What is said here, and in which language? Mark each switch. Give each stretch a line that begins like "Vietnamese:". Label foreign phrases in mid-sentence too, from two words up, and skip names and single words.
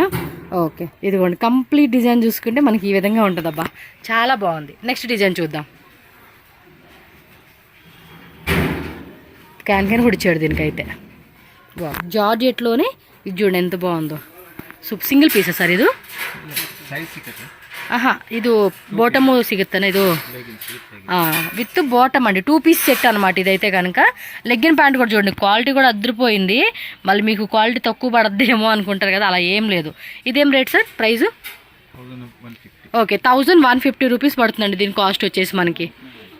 Telugu: ఓకే, ఇదిగోండి
English: complete design
Telugu: చూసుకుంటే మనకి ఈ విధంగా ఉంటుంది. అబ్బా చాలా బాగుంది.
English: next design
Telugu: చూద్దాం. క్యాన్ హుడిచాడు దీనికైతే. జార్జెట్లోనే ఇది చూడండి ఎంత బాగుందో. సింగిల్ పీసా సార్ ఇది?
Kannada: ಇದು ಬಾಟಮು ಸಿಗುತ್ತಾನೆ.
Telugu: ಇದು
English: with bottom
Telugu: అండి. 2
English: piece set
Telugu: అనమాట ఇదైతే కనుక.
English: leggin pant
Telugu: కూడా చూడండి, క్వాలిటీ కూడా అదిరిపోయింది. మళ్ళీ మీకు క్వాలిటీ తక్కువ పడద్దేమో అనుకుంటారు కదా, అలా ఏం లేదు. ఇదేం రేట్ సార్? ప్రైస్ ఓకే 1150 రూపీస్ పడుతుందండి దీని కాస్ట్ వచ్చేసి మనకి.